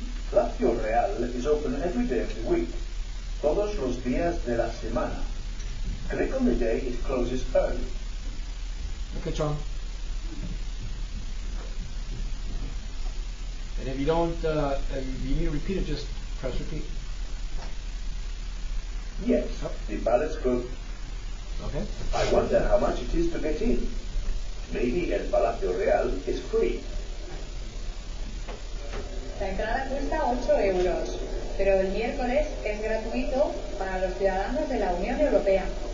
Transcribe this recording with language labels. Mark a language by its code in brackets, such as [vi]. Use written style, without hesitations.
[en] Palacio Real is open every day of the week. [es] Todos los días de la semana. [en] Click on the day it closes early. Okay, John. And if you don't, if you need to repeat it, just press repeat. Yes, the palace good. Okay. I wonder how much it is to get in. Maybe El Palacio Real is free. [es] La entrada cuesta 8 euros, pero el miércoles es gratuito para los ciudadanos de la Unión Europea.